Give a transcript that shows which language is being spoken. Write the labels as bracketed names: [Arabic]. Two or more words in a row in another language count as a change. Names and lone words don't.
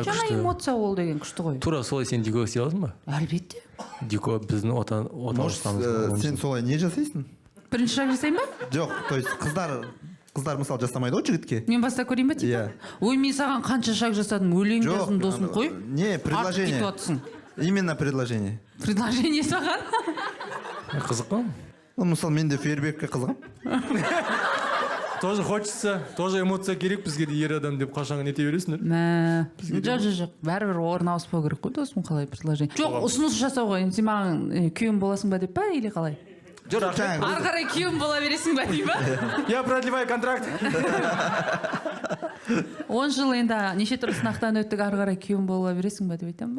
[Kazakh] Жаңа эмоция ол деген күшті ғой. Тура солай сен Дикоға істей аласың ба? Әлбетте. Дико біздің отандасымыз. Сен солай не жасайсың? Бірінші шаг жасаймын ба? Жоқ, [Russian] то есть [Kazakh] қыздар мысалы жасамайды ғой жігітке. Мен бастап көрейін ба типа? Иә. Ой, мен саған қанша шаг жасадым, өлең жаздым, досым қой. [Russian] Не, предложение. Именно предложение. [Kazakh] Предложение саған? Қызық қой. Мысалы мен де фейерверкке қызығам. [Russian] Тоже хочется, тоже эмоция [Kazakh] керек бізге де ер адам деп қашан нете бересіңдер. Жоқ, бәрібір орын ауыспау керек қой досым, қалай предложение. Жоқ, ұсыныс жасау ғой, сен маған күйеуім боласың ба деп па, или қалай? Жоқ, рахмет. Ары қарай күйеуім бола бересің ба деп па? [Russian] Я продлеваю контракт. [Kazakh] 10 жыл енді неше түрлі сынақтан өттік, ары қарай күйеуім бола бересің ба деп айтамын ба?